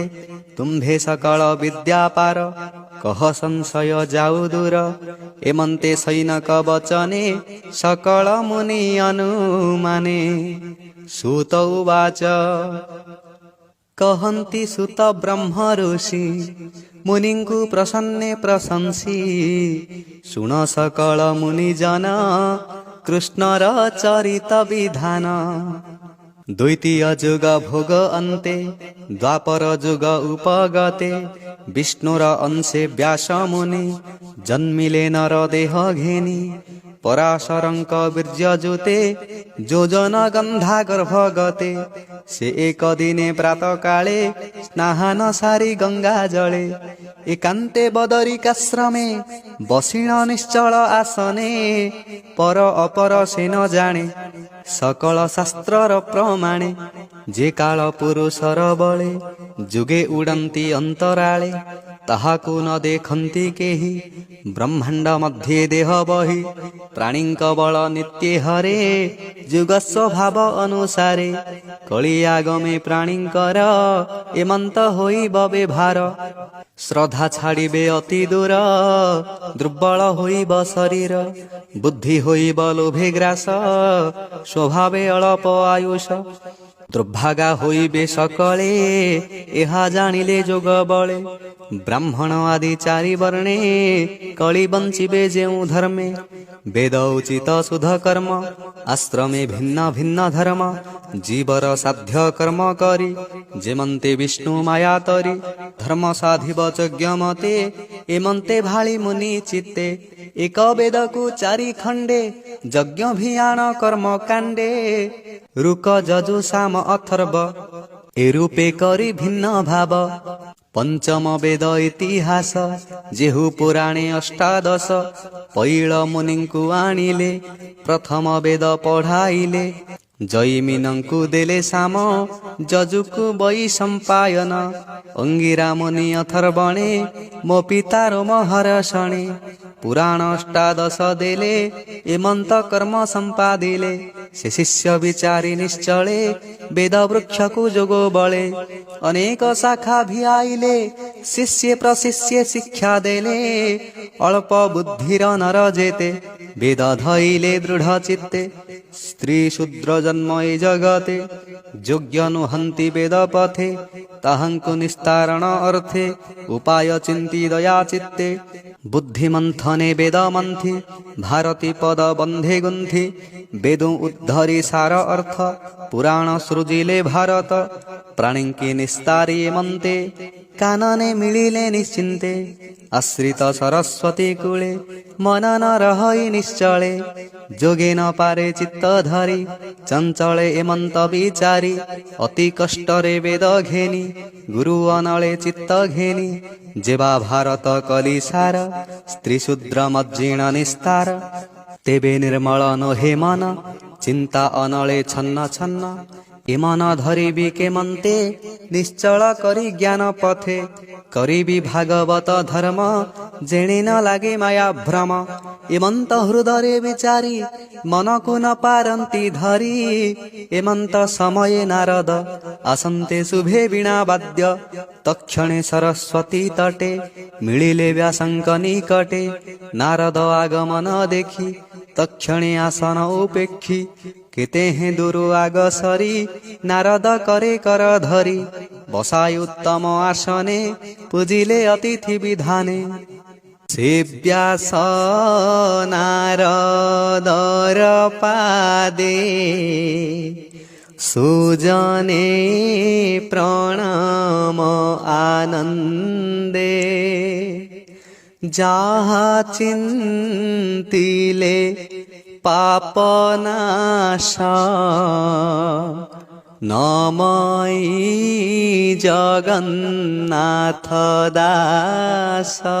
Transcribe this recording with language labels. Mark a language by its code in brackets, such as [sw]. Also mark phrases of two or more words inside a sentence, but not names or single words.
[or] ତୁମ୍ଭେ ସକଳ ବିଦ୍ୟା ପାର କହ ସଂଶୟ ଯାଉ ଦୂର। ଏମନ୍ତେ ସୈନକ ବଚନେ ସକଳ ମୁନି ଅନୁମାନେ। ସୂତ ଉବାଚ କହନ୍ତି ସୁତ ବ୍ରହ୍ମ ଋଷି ମୁନିଙ୍କୁ ପ୍ରସନ୍ନେ ପ୍ରଶଂସୀ ଶୁଣ ସକଳ ମୁନିଜନ କୃଷ୍ଣର ଚରିତ ବିଧାନ ଦ୍ୱିତୀୟ ଯୁଗ ଭୋଗ ଅନ୍ତେ ଦ୍ୱାପର ଯୁଗ ଉପଗତେ ବିଷ୍ଣୁର ଅଂଶେ ବ୍ୟାସ ମୁନି ଜନ୍ମିଲେ ନର ଦେହ ଘେନି ପରାଶରଙ୍କ ବୀର୍ଯ୍ୟଯୁତେ ଯୋଜନ ଗନ୍ଧା ଗର୍ଭଗତେ ସେ ଏକ ଦିନେ ପ୍ରାତଃ କାଳେ ସ୍ନାନ ସାରି ଗଙ୍ଗା ଜଳେ ଏକାନ୍ତେ ବଦରିକାଶ୍ରମେ ବସିଣ ନିଶ୍ଚଳ ଆସନେ ପର ଅପର ସେ ନ ଜାଣେ ସକଳ ଶାସ୍ତ୍ରର ପ୍ରମାଣେ ଯେ କାଳ ପୁରୁଷର ବଳେ ଯୁଗେ ଉଡ଼ନ୍ତି ଅନ୍ତରାଳେ ତାହାକୁ ନ ଦେଖନ୍ତି କେହି ବ୍ରହ୍ମାଣ୍ଡ ମଧ୍ୟେ ଦେହ ବହି ପ୍ରାଣୀଙ୍କ ବଳ ନିତ୍ୟ ହରେ ଯୁଗ ସ୍ୱଭାବ ଅନୁସାରେ କଳି ଆଗମେ ପ୍ରାଣୀଙ୍କର ଏମନ୍ତ ହୋଇବ ବ୍ୟବହାର ଶ୍ରଦ୍ଧା ଛାଡ଼ିବେ ଅତି ଦୂର ଦୁର୍ବଳ ହୋଇବ ଶରୀର ବୁଦ୍ଧି ହୋଇବ ଲୋଭେ ଗ୍ରାସ ସ୍ୱଭାବେ ଅଳ୍ପ ଆୟୁଷ ଦୁର୍ଭାଗା ହୋଇବେ ସକଳେ ଏହା ଜାଣିଲେ ଯୋଗ ବଳେ ବ୍ରାହ୍ମଣ ଆଦି ଚାରି ବର୍ଣ୍ଣେ କଳି ବଞ୍ଚିବେ ଯେଉ ଧର୍ମେ ବେଦ ଉଚିତ ଶୁଦ୍ଧ କର୍ମ ଆଶ୍ରମେ ଭିନ୍ନ ଭିନ୍ନ ଧର୍ମ ଜୀବର ସାଧ୍ୟ କର୍ମ କରି ଯେମନ୍ତେ ବିଷ୍ଣୁ ମାୟା ତରି ଧର୍ମ ସାଧିବ ଯଜ୍ଞ ମତେ ଏମନ୍ତେ ଭାଳି ମୁନି ଚିତ୍ତେ ଏକ ବେଦ କୁ ଚାରି ଖଣ୍ଡେ ଯଜ୍ଞ ଭିଆଣ କର୍ମ କାଣ୍ଡେ ରୁକ ଯଜୁ ସାମ ଅଥର୍ବ ଏ ରୂପେ କରି ଭିନ୍ନ ଭାବ ପଞ୍ଚମ ବେଦ ଇତିହାସ ଯେହୁ ପୁରାଣେ ଅଷ୍ଟାଦଶ ପୈଳ ମୁନିଙ୍କୁ ଆଣିଲେ ପ୍ରଥମ ବେଦ ପଢ଼ାଇଲେ ଜୈମିନଙ୍କୁ ଦେଲେ ସାମ ଯଜୁକୁ ବୈ ସମ୍ପାୟନ ଅଙ୍ଗିରା ମୁନି ଅଥର୍ବଣେ ମୋ ପିତାର ମହର୍ଷଣେ ପୁରାଣ ଅଷ୍ଟାଦଶ ଦେଲେ ଏମନ୍ତ କର୍ମ ସମ୍ପାଦିଲେ ସେ ଶିଷ୍ୟ ବିଚାରି ନିଶ୍ଚଳେ ବେଦ ବୃକ୍ଷ କୁ ଯୋଗୋ ବଳେ ଅନେକ ଶାଖା ଭି ଆଇଲେ ଶିଷ୍ୟ ପ୍ରଶିଷ୍ୟ ଶିକ୍ଷା ଦେଲେ ଅଳ୍ପ ବୁଦ୍ଧିର ନର ଯେତେ ବେଦ ଧଇଲେ ଦୃଢ଼ ଚିତ୍ତେ ସ୍ତ୍ରୀ ଶୂଦ୍ର ଜନ୍ମ ଏ ଜଗତେ ଯୋଗ୍ୟ ନୁହନ୍ତି ବେଦ ପଥେ ତାହାଙ୍କୁ ନିସ୍ତାରଣ ଅର୍ଥେ ଉପାୟ ଚିନ୍ତି ଦୟା ଚିତ୍ତେ ବୁଦ୍ଧି ମନ୍ଥନେ ବେଦ ମନ୍ଥି ଭାରତୀ ପଦ ବନ୍ଧେ ଗୁନ୍ଥି ବେଦୋଁ ଉଦ୍ଧରି ସାର ଅର୍ଥ ପୁରାଣ ସୃଜିଲେ ଭାରତ ପ୍ରାଣୀଙ୍କି ନିସ୍ତାରି ମନ୍ତେ କାନନେ ମିଳିଲେ ନିଶ୍ଚିନ୍ତେ ଆଶ୍ରିତ ସରସ୍ୱତୀ କୂଳେ ମନନ ରହଇ ନିଶ୍ଚଳେ ଯୋଗେ ନ ପାରେ ଚିତ୍ତ ଧରି ଚଞ୍ଚଳେ ଏମନ୍ତ ବିଚାରି ଅତି କଷ୍ଟରେ ବେଦ ଘେନି ଗୁରୁ ଅନଳେ ଚିତ୍ତ ଘେନି ଯେବା ଭାରତ କଳି ସାର ସ୍ତ୍ରୀ ଶୂଦ୍ର ମଜ୍ଜିଣ ନିସ୍ତାର ତେବେ ନିର୍ମଳ ନୋହେ ମନ ଚିନ୍ତା ଅନଳେ ଛନ୍ନ ଛନ୍ନ ଏମନ ଧରିବି କେ ମନ୍ତେ ନିଶ୍ଚଳ କରି ଜ୍ଞାନ ପଥେ କରିବି ଭାଗବତ ଧର୍ମ ଯେଣେ ନ ଲାଗେ ମାୟା ଭ୍ରମ ଏମନ୍ତ ହୃଦୟ ବିଚାରି ମନ କୁ ନ ପାରନ୍ତି ଧରି ଏମନ୍ତ ସମୟ ନାରଦ ଆସନ୍ତେ ଶୁଭେ ବୀଣା ବାଦ୍ୟ ତକ୍ଷଣେ ସରସ୍ୱତୀ ତଟେ ମିଳିଲେ ବ୍ୟାସଙ୍କ ନିକଟେ ନାରଦ ଆଗମନ ଦେଖି ତକ୍ଷଣେ ଆସନ ଉପେକ୍ଷି କେତେ ହେଁ ଦୁରୁ ଆଗସରି ନାରଦ କରେ କର ଧରି ବସାଇ ଉତ୍ତମ ଆସନେ ପୂଜିଲେ ଅତିଥି ବିଧାନେ ସେବ୍ୟାସ ନାରଦର ପାଦେ ସୁଜନେ ପ୍ରଣାମ ଆନନ୍ଦେ ଯାହା ଚିନ୍ତିଲେ ପାପନାଶ ନମଇ ଜଗନ୍ନାଥ ଦାସ।